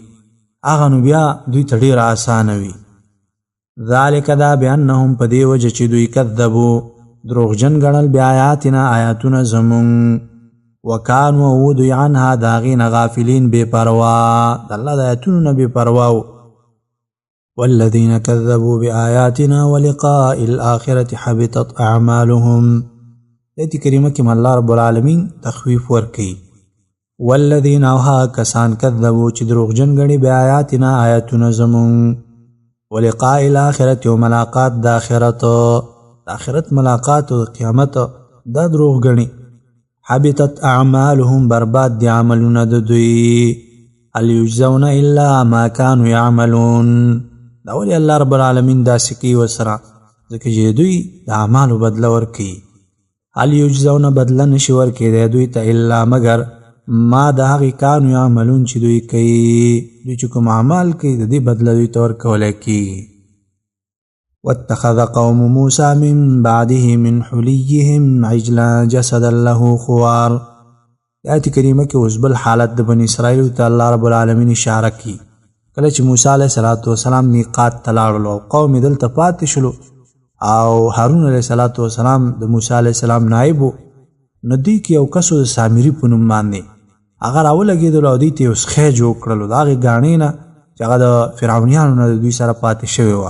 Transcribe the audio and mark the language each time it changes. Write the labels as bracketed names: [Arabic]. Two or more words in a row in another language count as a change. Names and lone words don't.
[Pashto] هغه نو بیا دوی ته ډېره اسانه وي. ذلک دا بأنهم په دې وجه چې دوی کذبو دروغجن ګڼل بآیاتنا آیاتونه زمونږ وکانو او دوی عنها د هغې نه غافلین بې پروا د الله د آیاتونو نه بې پروا وو. [Arabic] والذین کذبوا بآیاتنا ولقاء الآخرة حبطت اعمالهم. [Pashto] آیت کریمه کې الله رب العالمین تخویف ورکوي. والذین او هغه کسان کذبوا چې دروغجن ګڼي بآیاتنا آیاتونه زمونږ [Arabic] ولقاء الآخرة [Pashto] او ملاقات د آخرت د آخرت ملاقات او قیامت دا دروغ ګڼي. [Arabic] حبطت اعمالهم [Pashto] برباد دي عملونه د دوی. [Arabic] هل یجزون الا ما كانوا يعملون. [Pashto] دا ولې الله رب العالمین داسې کوي ورسره ځکه چې دوی د اعمالو بدله ورکوي. [Arabic] هل یجزون [Pashto] بدله نشي ورکوي دوی ته الا مگر ما د هغې [Arabic] کانو یعملون [Pashto] چې دوی کوي. دوی چې کوم اعمال کوي د دې بدله دوی ته ورکولی کېږي. [Arabic] واتخذ قوم موسى من بعده من حليهم عجلا جسدا له خوار. [Pashto] آیت کریمه کې اوس بل حالت د بني اسرائیلو ته الله رب العالمین اشاره کوي. کله چې موسی [Arabic] علیه السلام [Pashto] میقات ته لاړلو او قوم یې دلته پاتې شلو او هارون [Arabic] علیه السلام [Pashto] د موسی [Arabic] علیه السلام [Pashto] نایب و نو دوی کې یو کس د سامري په نوم باندې هغه راولګېدلو او دوی ته یو سخی جوړ کړلو د هغې ګاڼې نه چې هغه د فرعونیانو نه د دوی سره پاتې شوې وه.